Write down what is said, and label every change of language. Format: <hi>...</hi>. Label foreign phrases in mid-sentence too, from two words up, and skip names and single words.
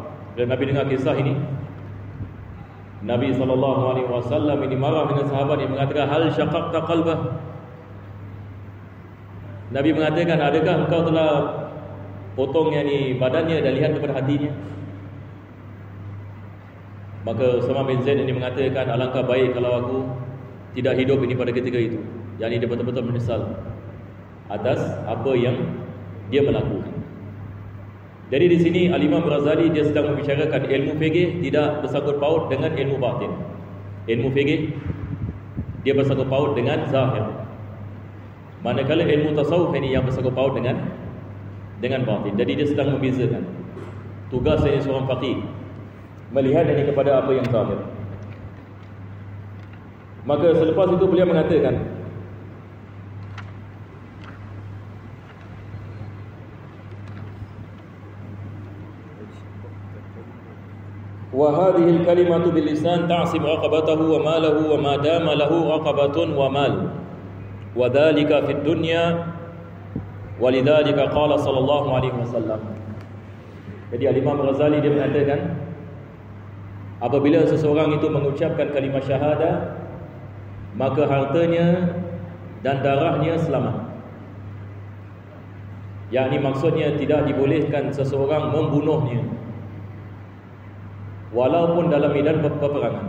<ms>Bila Nabi dengar kisah ini, Nabi SAW ini marah dengan sahabat yang mengatakan,</ms> <ar>هل شققت قلبه.</ar> <ms>Nabi mengatakan, adakah engkau telah potong yang ni badannya dan lihat kepada hatinya? Maka Usama bin Zaid ini mengatakan, alangkah baik kalau aku tidak hidup ini pada ketika itu. Yang ini dia betul-betul menyesal atas apa yang dia melakukan. Jadi di sini Al-Imam Ghazali dia sedang membicarakan ilmu fiqh tidak bersangkut paut dengan ilmu batin. Ilmu fiqh dia bersangkut paut dengan zahir, manakala ilmu tasawuf ini yang bersangkut paut dengan batin. Jadi dia sedang membezakan. Tugas ini seorang faqih melihat ini kepada apa yang zahir. Maka selepas itu beliau mengatakan,</ms> <ar>وهذه الكلمة باللسان تعصم رقبته وماله وما دام له رقبة ومال وذلك في الدنيا ولذلك قال صلى الله عليه وسلم.</ar> <ms>Jadi Al-Imam Ghazali dia mengatakan, apabila seseorang itu mengucapkan kalimah syahadah, maka hartanya dan darahnya selamat. Yakni maksudnya tidak dibolehkan seseorang membunuhnya walaupun dalam medan peperangan.</ms>